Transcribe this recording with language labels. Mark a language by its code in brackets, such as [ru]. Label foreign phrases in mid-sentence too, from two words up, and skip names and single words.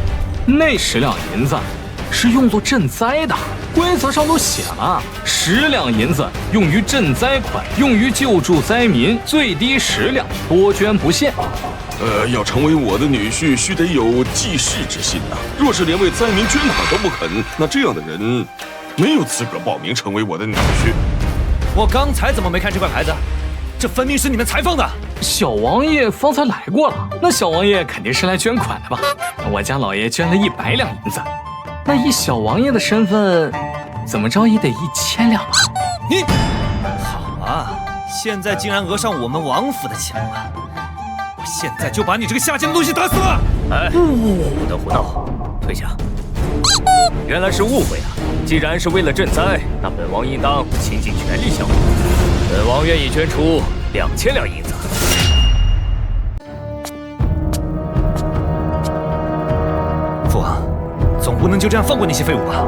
[zh] 那10兩銀子是用作賑災的，規則上都寫了，10兩銀子用於賑災款，用於救助災民，最低10兩，多捐不限。要成為我的女婿，須得有濟世之心吶。若是連為災民捐款都不肯，那這樣的人沒有資格報名成為我的女婿。我剛才怎麼沒看這塊牌子？這分明是你們才放的。小王爺方才來過了，那小王爺肯定是來捐款的吧？我家老爺捐了100兩銀子。那以小王爺的身份，怎麼着也得1000兩吧？你好啊，現在竟然訛上我們王府的錢了！我現在就把你這個下賤的東西打死了！哎，不得胡鬧，退下！原來是誤會啊！既然是為了賑災，那本王應當傾盡全力效勞。本王願意捐出2000兩銀子。父王，總不能就這樣放過那些廢物吧？